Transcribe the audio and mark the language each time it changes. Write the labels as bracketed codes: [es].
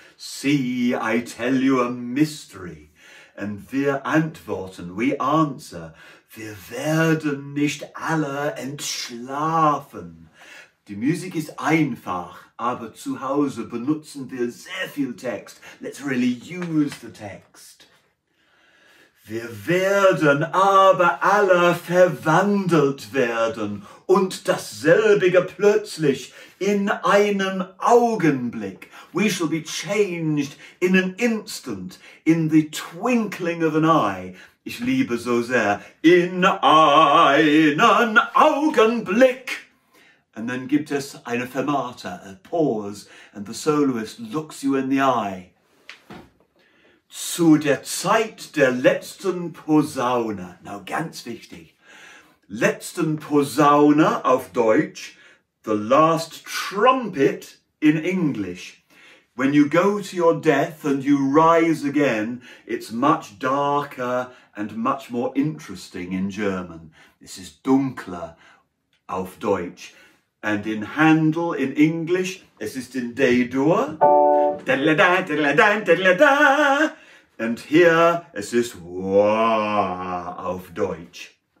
[en] See, I tell you a mystery. [de] Und wir antworten, [en] we answer, [de] wir werden nicht alle entschlafen. Die Musik ist einfach, aber zu Hause benutzen wir sehr viel Text. [en] Let's really use the text. [de] Wir werden aber alle verwandelt werden und dasselbige plötzlich in einem Augenblick. [en] We shall be changed in an instant, in the twinkling of an eye. [de] Ich liebe so sehr, in einen Augenblick. [en] And then [de] gibt es eine Fermata, [en] a pause, and the soloist looks you in the eye. [de] Zu der Zeit der letzten Posaune, now ganz wichtig, letzten Posaune auf Deutsch, [en] the last trumpet in English. When you go to your death and you rise again, it's much darker and much more interesting in German. This is [de] dunkler auf Deutsch. [en] And in Handel, in English, [de] es ist in D-Dur. [en] And here [de] es ist Wah auf Deutsch.